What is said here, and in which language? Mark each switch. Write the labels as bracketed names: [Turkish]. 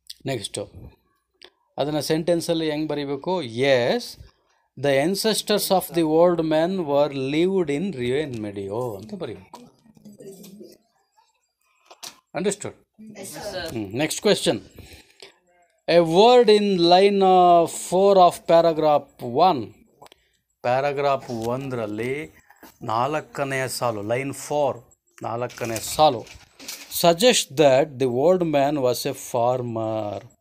[Kannada] Next ಅದನ್ನು ಸೆಂಟೆನ್ಸಲ್ಲಿ ಹೆಂಗೆ ಬರೀಬೇಕು? [English] yes, the ancestors of the old man were lived in Rio and Medio [Kannada] ಅಂತ ಬರೀಬೇಕು. [English] Understood? Next question. A word in line 4 of paragraph 1. [Kannada] Paragraph 1ರಲ್ಲಿ 4ನೇ ಸಾಲು, ಲೈನ್ 4, 4ನೇ ಸಾಲು. [English] Suggest that the old man was a farmer.